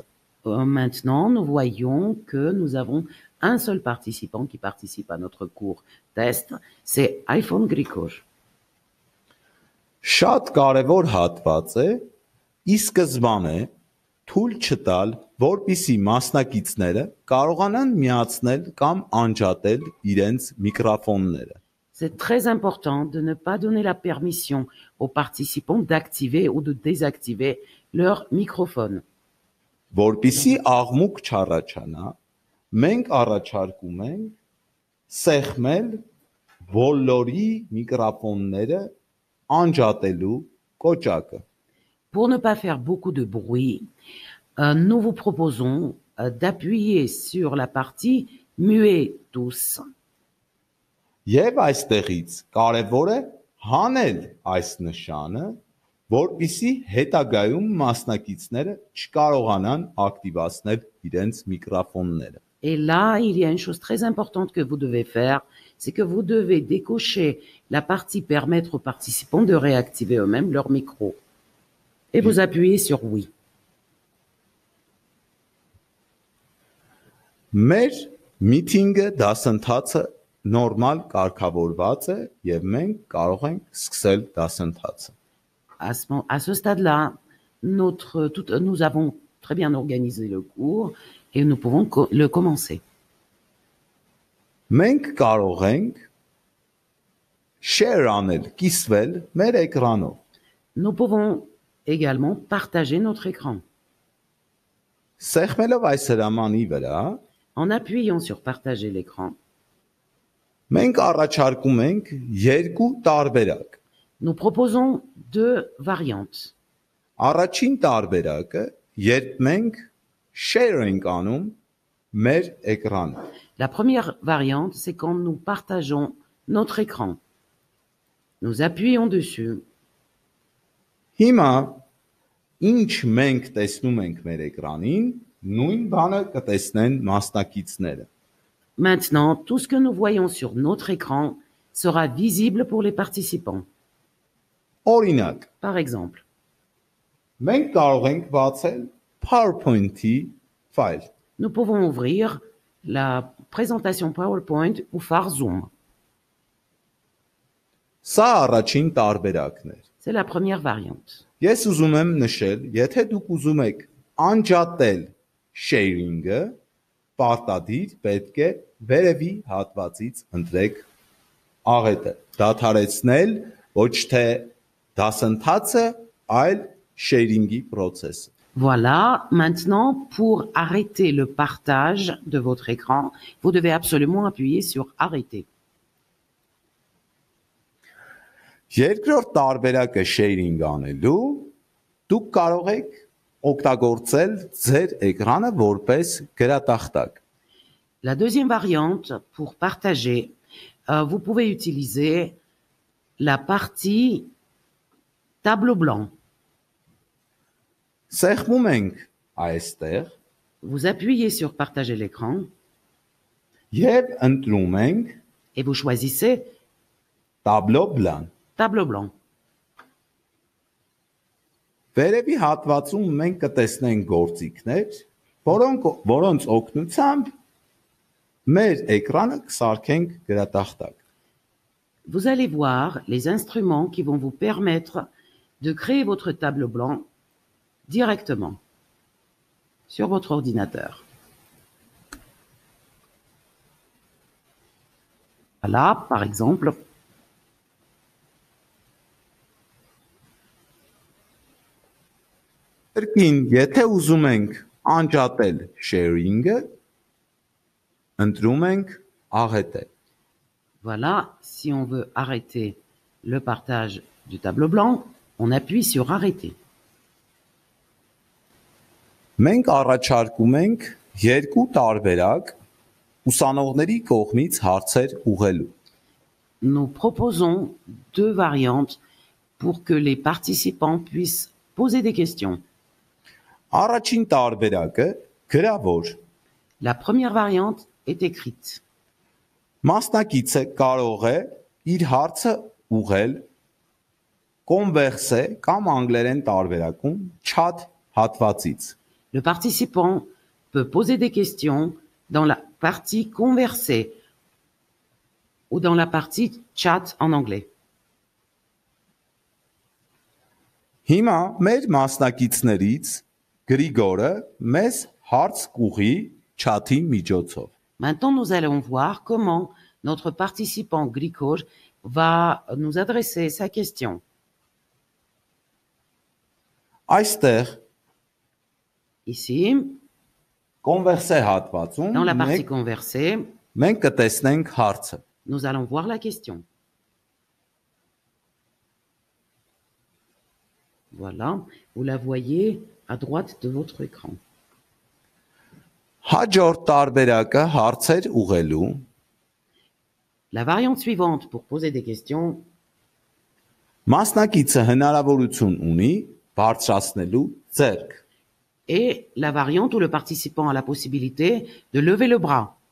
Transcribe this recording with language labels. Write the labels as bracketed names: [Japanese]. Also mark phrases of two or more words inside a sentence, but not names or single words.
[French] Maintenant, nous voyons que nous avons un seul participant qui participe à notre cours test, c'est iPhone Grigor. [Armenian] Շատ կարևոր հատված է ի սկզբանե թույլ չտալ, որպիսի մասնակիցները կարողանան միացնել կամ անջատել իրենց միկրոֆոնները։ [French] C'est très important de ne pas donner la permission aux participants d'activer ou de désactiver leur microphone. [Armenian] Որպիսի աղմուկ չառաջանա, մենք առաջարկում ենք սեղմել բոլորի միկրոֆոնները անջատելու կոճակը։ [French] Pour ne pas faire beaucoup de bruit, nous vous proposons d'appuyer sur la partie muet tous. [Armenian] Եվ այստեղից կարևոր է հանել այս նշանը, որպիսի հետագայում մասնակիցները չկարողանան ակտիվացնել իրենց միկրոֆոնները։ [French] Et là, il y a une chose très importante que vous devez faire, c'est que vous devez décocher la partie permettre aux participants de réactiver eux-mêmes leur micro. Et vous appuyez sur oui. [Armenian] Մեր միտինգը դասընթացը նորմալ կարգավորված է եւ մենք կարող ենք սկսել դասընթացը։ [French] À ce stade-là, nous avons très bien organisé le cours et nous pouvons le commencer. [Armenian] Մենք կարող ենք share անել, կիսվել մեր էկրանով։ [French] Nous pouvons également partager notre écran. [Armenian] Սեղմելով այս հրամանի վրա, [French] En appuyant sur partager l'écran, [Armenian] մենք առաջարկում ենք երկու տարբերակ։ [French] nous proposons deux variantes. [Armenian] Առաջին տարբերակը, երբ մենք share ենք անում մեր էկրանը։ [French] La première variante, c'est quand nous partageons notre écran. Nous appuyons dessus. [Armenian] Հիմա ինչ մենք տեսնում ենք մեր էկրանին, նույն բանը կտեսնեն մասնակիցները։ [French] Maintenant, tout ce que nous voyons sur notre écran sera visible pour les participants. [Armenian] Օրինակ, [French] Par exemple, [Armenian] մենք կարող ենք բացել PowerPoint-ի ֆայլ։ [French] nous pouvons ouvrir la présentation PowerPoint ou phare Zoom. [Armenian] Սա առաջին տարբերակն է։ [French] C'est la première variante. [Armenian] Ես ուզում եմ նշել, եթե դուք ուզում եք անջատել sharing-ը, պարտադիր պետք է վերևի հատվածից ընտրեք աղետը։ Դադարեցնել ոչ թե դասընթացը, այլ sharing-ի process-ը։ [French] Voilà, maintenant, pour arrêter le partage de votre écran, vous devez absolument appuyer sur arrêter. [Armenian] Երկրորդ տարբերակը sharing անելու, դուք կարող եք օգտագործել ձեր էկրանը որպես գրատախտակ։ [French] La deuxième variante, pour partager, vous pouvez utiliser la partie tableau blanc. [Armenian] Սեղմում ենք այստեղ [French] Vous appuyez sur partager l'écran [Armenian] եւ ընտրում ենք [French] et vous choisissez tableau blanc։ tableau blanc. [Armenian] Վերևի հատվածում մենք կտեսնենք գործիքներ, որոնց օգնությամբ մեր էկրանը կսարքենք գրատախտակ։ [French] vous allez voir les instruments qui vont vous permettre de créer votre tableau blanc directement sur votre ordinateur. Voilà, par exemple, [Armenian] Կրկին, եթե ուզում ենք անջատել sharing-ը, ընտրում ենք աղետել։ [French] voilà, si on veut arrêter le partage du tableau blanc, on appuie sur arrêter. [Armenian] Մենք առաջարկում ենք երկու տարբերակ ուսանողների կողմից հարցեր ուղղելու։ [French] Nous proposons deux variantes pour que les participants puissent poser des questions. [Armenian] Առաջին տարբերակը գրավոր։ [French] La première variante est écrite. [Armenian] Մասնակիցը կարող է իր հարցը ուղղել converse կամ անգլերեն տարբերակում chat հատվածից։ [French] Le participant peut poser des questions dans la partie conversée ou dans la partie chat en anglais. [Armenian] Հիմա մեր մասնակիցներից Գրիգորը մեզ հարց կուղի chat-ի միջոցով։ [French] Maintenant, nous allons voir comment notre participant Grigor va nous adresser sa question. [Armenian] Այստեղ [French] Ici, [Armenian] converse հատվածում [French] dans la partie conversée, [Armenian] մենք կտեսնենք հարցը։ [French] nous allons voir la question. Voilà, vous la voyez à droite de votre écran. [Armenian] Հաջորդ տարբերակը հարցեր ուղղելու [French] La variante suivante pour poser des questions, [Armenian] մասնակիցը հնարավորություն ունի բարձրացնելու ձեռք։ [French] et la variante où le participant a la possibilité de lever le bras.